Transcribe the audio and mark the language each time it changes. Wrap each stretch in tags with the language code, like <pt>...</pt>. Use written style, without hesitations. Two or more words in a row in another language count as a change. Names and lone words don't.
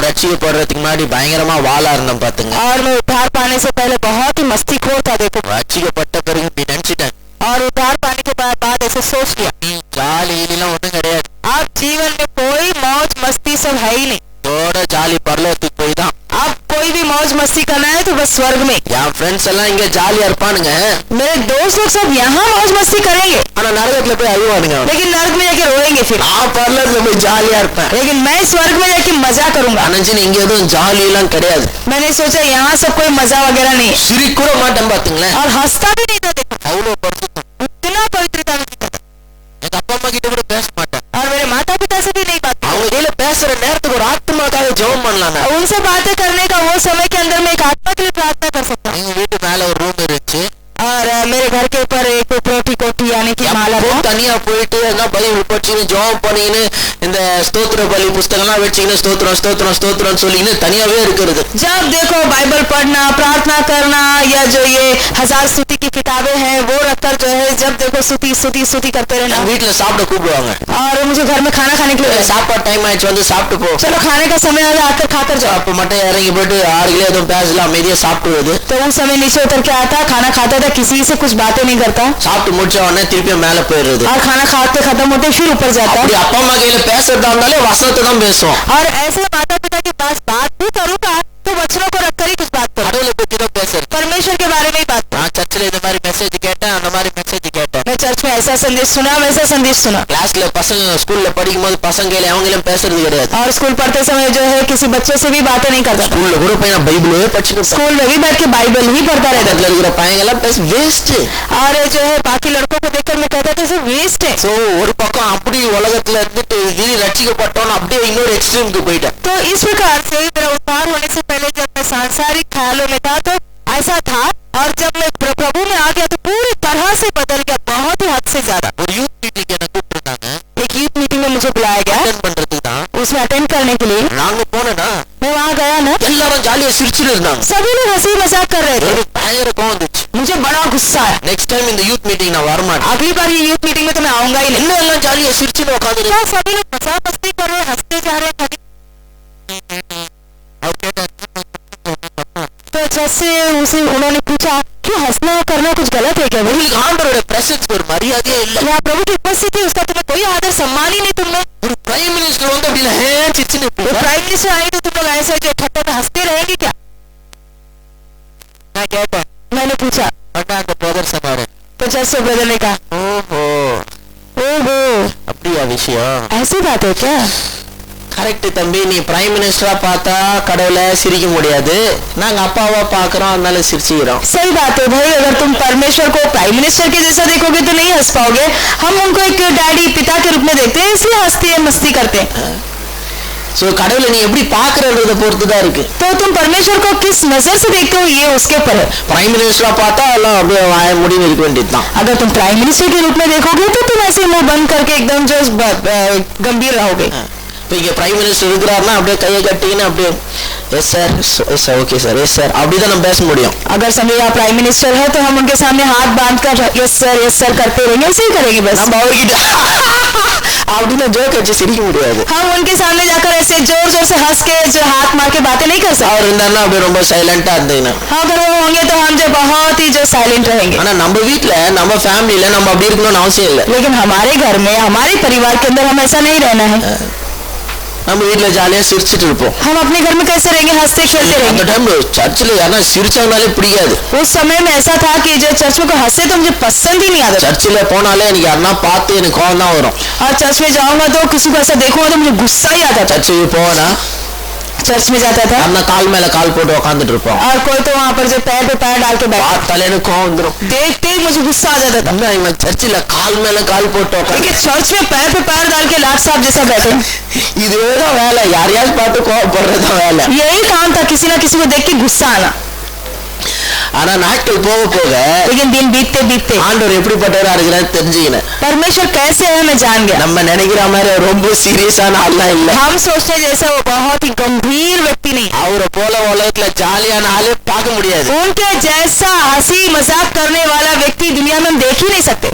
<ta>நான் ரட்சிக்கப்படுறதுக்கு முன்னாடி பயங்கரமா வாளா இருந்தேன் பாத்துங்க.</ta> <hi>और मैं उद्धार पाने से पहले बहुत ही मस्तीखोर था, देखो।</hi> <ta>ரட்சிக்கப்பட்ட பிறகு இப்படி நினைச்சிட்டேன்.</ta> <hi>और उद्धार पाने के बाद ऐसे सोच लिया</hi> <ta>ஜாலி இதெல்லாம் ஒண்ணும் கிடையாது.</ta> <hi>अब जीवन में कोई मौज मस्ती सब है ही नहीं।</hi> <ta>இதோட ஜாலி பரலோகத்துக்கு போய் தான்.</ta> <hi>अब कोई भी मौज मस्ती करना है तो बस स्वर्ग में।</hi> <ta>என் ஃப்ரெண்ட்ஸ் எல்லாம் இங்க ஜாலியா இருப்பானுங்க,</ta> <hi>मेरे दोस्त लोग सब यहाँ मौज मस्ती करेंगे,</hi> <ta>ஆனா நரகத்துல போய் அழுவானுங்க.</ta> <hi>लेकिन नरक में जाके रोएंगे फिर।</hi> <ta>நான் பரலோகத்துல போய் ஜாலியா இருப்பேன்.</ta> <hi>लेकिन मैं स्वर्ग में जाके मजा करूंगा।</hi> <ta>அனஞ்சின் இங்க எதுவும் ஜாலி எல்லாம் கிடையாது.</ta> <hi>मैंने सोचा यहाँ सब कोई मजा वगैरह नहीं है,</hi> <ta>சிரிக்க கூட மாட்டேன் பாத்துங்களேன்.</ta> <hi>और हंसता भी नहीं था, देखो</hi> <ta>அவ்வளவு பரிசுத்தம்.</ta> <hi>इतना पवित्रता में जीता था।</hi> <ta>எங்க அப்பா அம்மா கிட்ட கூட பேச மாட்டேன்.</ta> <hi>और मेरे माता पिता से भी नहीं बात।</hi> <ta>அவங்க கையில பேசுற நேரத்துக்கு ஒரு ஆத்மாக்காக ஜெபம் பண்ணலாங்க.</ta> <hi>उनसे बातें करने का वो समय के अंदर मैं एक आत्मा के लिए प्रार्थना कर सकता हूँ।</hi> <ta>எங்க வீட்டு மேல ஒரு ரூம் இருந்துச்சு.</ta> <hi>और मेरे घर के ऊपर एक उपरोटी कोठी यानी कि माला था।</hi> <ta>தனியா போயிட்டு எல்லாம் பைபிள் படிச்சுன்னு ஜெபம் பண்ணின்னு இந்த ஸ்தோத்திர பலி புஸ்தகம்லாம் வச்சுக்கின்னு ஸ்தோத்திரம் ஸ்தோத்திரம் ஸ்தோத்திரம் சொல்லின்னு தனியாவே இருக்கிறது.</ta> <hi>जब देखो बाइबल पढ़ना, प्रार्थना करना, या जो ये 1000 स्तुति की किताबें हैं वो रखकर जो है जब देखो स्तुति स्तुति स्तुति करते रहना।</hi> <ta>வீட்டுல சாப்பிட கூப்பிடுவாங்க.</ta> <hi>और मुझे घर में खाना खाने के लिए</hi> <ta>சாப்பாடு டைம் ஆயிடுச்சு வந்து சாப்பிட்டு போ.</ta> <hi>चलो खाने का समय आ गया, आकर खाकर जाओ।</hi> <ta>அப்ப மட்டும் இறங்கி போயிட்டு ஆறுகளே எதுவும் பேசலாம் அமைதியா சாப்பிடுவது.</ta> <hi>तो उस समय नीचे उतर के आता, खाना खाता था, किसी से कुछ बातें नहीं करता,</hi> <ta>சாப்பிட்டு முடிச்ச உடனே திருப்பி மேல போயிடுறது.</ta> <hi>और खाना खाते खत्म होते फिर ऊपर जाता।</hi> <ta>அப்படி அப்பா அம்மா கையில பேசுறதா இருந்தாலே வசனத்தை தான் பேசுவோம்.</ta> <hi>और ऐसे माता पिता के पास बात भी करूंगा तो वचनों को रखकर ही कुछ बात करूं,</hi> <ta>கடவுளை பத்தி தான் பேசுறது.</ta> <hi>परमेश्वर के बारे में ही बात।</hi> <ta>நான் சர்ச்சில் இந்த மாதிரி மெசேஜ் கேட்டேன், அந்த மாதிரி மெசேஜ் கேட்டேன்.</ta> <hi>मैं चर्च में ऐसा संदेश सुना, वैसा संदेश सुना।</hi> <ta>கிளாஸ்ல பசங்க ஸ்கூல்ல படிக்கும் போது பசங்க அவங்களும் பேசுறது கிடையாது.</ta> <hi>और स्कूल पढ़ते समय जो है किसी बच्चे से भी बातें नहीं करता।</hi> <ta>ஸ்கூல்ல கூட பையன் பைபிளே படிச்சுட்டு</ta> <hi>स्कूल में भी बैठ के बाइबल ही पढ़ता रहता</hi> <ta>பக்கத்துல இருக்கிற பையங்க எல்லாம் பேச வேஸ்ட்.</ta> <hi>और जो है बाकी लड़कों को देखकर मैं कहता था सब वेस्ट है।</hi> <ta>சோ ஒரு பக்கம் அப்படி உலகத்துல இருந்துட்டு திடீர் ரட்சிக்கப்பட்டோன்னு அப்படியே இன்னொரு எக்ஸ்ட்ரீமுக்கு போயிட்டேன்.</ta> <hi>तो इस प्रकार से मेरा उद्धार होने से पहले जब मैं सांसारिक ख्यालों में था तो ऐसा था, और जब मैं प्रभु में आ गया तो पूरी तरह से बदल गया, बहुत ही हद से ज्यादा।</hi> <ta>ஒரு</ta> <en>youth meeting</en> <ta>என்ன கூப்பிட்டுருந்தாங்க</ta> <hi>एक</hi> <en>youth meeting</en> <hi>में मुझे बुलाया गया,</hi> <ta>அட்டெண்ட் பண்றதுக்கு தான்.</ta> <hi>उसमें अटेंड करने के लिए</hi> <ta>நாங்க போனேன்னா</ta> <hi>मैं वहाँ गया ना,</hi> <ta>எல்லாரும் ஜாலியா சிரிச்சுட்டு இருந்தாங்க.</ta> <hi>सभी लोग हंसी मजाक कर रहे थे।</hi> <ta>ஒரு பயங்கர கோவம் வந்துச்சு.</ta> <hi>मुझे बड़ा गुस्सा आया।</hi> <en>next time</en> <ta>இந்த</ta> <en>youth meeting</en> <ta>நான் வரமாட்டேன்.</ta> <hi>अगली बार ये</hi> <en>youth meeting</en> <hi>में तो मैं आऊंगा ही नहीं। இன்னும் எல்லாம் ஜாலியா சிரிச்சுட்டு உட்காந்து क्या सभी लोग मजाक मस्ती कर रहे हैं, हंसते जा रहे हैं खाली। तो जैसे उसे उन्होंने पूछा क्यों हंसना करना कुछ गलत है क्या?</hi> <ta>உங்களுக்கு ஆண்டவரோட பிரசன்ஸ் ஒரு மரியாதையே இல்ல.</ta> <hi>यहाँ प्रभु की उपस्थिति उसका तुम्हें कोई आदर सम्मान ही नहीं। तुमने</hi> <ta>ஒரு</ta> <en>prime minister</en> <ta>வந்து அப்படி சிரிச்சுன்னு</ta> <hi>वो</hi> <en>prime minister</en> <hi>आए तो तुम लोग ऐसे जो ठट्टे में हंसते रहेंगे क्या?</hi> <ta>நான் கேட்டேன்.</ta> <hi>मैंने पूछा</hi> <ta>அண்ணா அந்த பிரதர் சொன்னாரு,</ta> <hi>तो जैसे ब्रदर ने कहा</hi> <ta>ஓஹோ</ta> <hi>ओहो</hi> <ta>அப்படியா விஷயம்.</ta> <hi>ऐसी बात है क्या?</hi> <ta>கரெக்ட் தம்பி, நீ</ta> <en>prime ministerா</en> <ta>பார்த்தா கடவுளை சிரிக்க முடியாது, நாங்க அப்பாவா பாக்குறோம் அதனால சிரிச்சுக்கிறோம்.</ta> <hi>सही बात है भाई, अगर तुम परमेश्वर को</hi> <en>prime minister</en> <hi>के जैसा देखोगे तो नहीं हंस पाओगे। हम उनको एक डैडी पिता के रूप में देखते हैं, इसलिए हंसते हैं मस्ती करते हैं।</hi> <ta>சோ கடவுளை நீ எப்படி பாக்குறன்றத பொறுத்து தான் இருக்கு.</ta> <hi>तो तुम परमेश्वर को किस नजर से देखते हो ये उसके ऊपर है।</hi> <en>prime ministerா</en> <ta>பார்த்தா எல்லாம் அப்படியே வாய முடிவு இருக்க வேண்டியதுதான்.</ta> <hi>अगर तुम</hi> <en>prime minister</en> <hi>के रूप में देखोगे तो तुम ऐसे मुंह बंद करके एकदम जो गंभीर रहोगे।</hi> <ta>இப்போ இங்க</ta> <en>prime minister</en> <ta>இருக்கிறாருன்னா அப்படியே கையை கட்டின்னு அப்படியே</ta> <en>yes sir yes sir okay sir yes sir</en> <ta>அப்படிதான் நம்ம பேச முடியும்.</ta> <hi>अगर समझो यहाँ</hi> <en>prime minister</en> <hi>है तो हम उनके सामने हाथ बांध कर</hi> <en>yes sir</en> <hi>करते रहेंगे, ऐसे ही करेंगे बस।</hi> <ta>நம்ம அவர்கிட்ட அப்படின்னு ஜோக் வச்சு சிரிக்க முடியாது.</ta> <hi>हम उनके सामने जाकर ऐसे जोर जोर से हंस के जो हाथ मार के बातें नहीं कर सकते।</hi> <ta>அவர் இருந்தாருன்னா அப்படியே ரொம்ப சைலண்டா இருந்தீங்கன்னா.</ta> <hi>अगर वो होंगे तो हम जो बहुत ही जो साइलेंट रहेंगे।</hi> <ta>ஆனா நம்ம வீட்டுல நம்ம ஃபேமிலில நம்ம அப்படி இருக்கணும்னு அவசியம் இல்லை.</ta> <hi>लेकिन हमारे घर में हमारे परिवार के अंदर हम ऐसा नहीं रहना है।</hi> <ta>நம்ம வீட்டுல ஜாலியா சிரிச்சிட்டு இருப்போம்.</ta> <hi>हम अपने घर में कैसे रहेंगे? हंसते खेलते</hi> <ta>அந்த</ta> <hi>रहेंगे।</hi> <ta>டைம்ல சர்ச்சில் யாரா சிரிச்சாங்கனாலே பிடிக்காது.</ta> <hi>उस समय में ऐसा था कि जो चर्च में कोई हंसे तो मुझे पसंद ही नहीं आता।</hi> <ta>சர்ச்சில் போனாலே எனக்கு யாருன்னா பார்த்து எனக்கு கோவம் தான் வரும்.</ta> <hi>और चर्च में जाऊंगा तो किसी को ऐसा देखूंगा तो मुझे गुस्सा ही आता था।</hi> <ta>சர்ச்சுக்கு போனா</ta> <hi>चर्च में जाता था</hi> <ta>நம்ம கால் மேல கால் போட்டு உட்காந்துட்டு இருப்போம்.</ta> <hi>और कोई तो वहाँ पर जो पैर पे पैर डाल के बैठा,</hi> <ta>பார்த்தாலே எனக்கு கோவம் வந்துடும்.</ta> <hi>देखते ही मुझे गुस्सा आ जाता था।</hi> <ta>நம்ம இவன் சர்ச்சில் கால் மேல கால் போட்டு உட்காந்து</ta> <hi>लेकिन चर्च में पैर पे पैर डाल के लाट साहब जैसा बैठे,</hi> <ta>இதுதான் வேலை. யாரையாவது பார்த்து கோவப்படுறதுதான் வேலை.</ta> <hi>यही काम था, किसी ना किसी को देख के गुस्सा आना।</hi> <ta>ஆனா நாட்கள் போக போக</ta> <hi>लेकिन दिन बीतते बीतते</hi> <ta>ஆண்டவர் எப்படிப்பட்டவரா இருக்கிறாரு தெரிஞ்சுக்கினேன்.</ta> <hi>परमेश्वर कैसे है मैं जान गया।</hi> <ta>நம்ம நினைக்கிற மாதிரி ரொம்ப சீரியஸான ஆள்லாம் இல்ல.</ta> <hi>हम सोचते जैसा वो बहुत ही गंभीर व्यक्ति नहीं।</hi> <ta>அவரை போல உலகத்துல ஜாலியான ஆளே பார்க்க முடியாது.</ta> <hi>उनके जैसा हंसी मजाक करने वाला व्यक्ति दुनिया में हम देख ही नहीं सकते।</hi>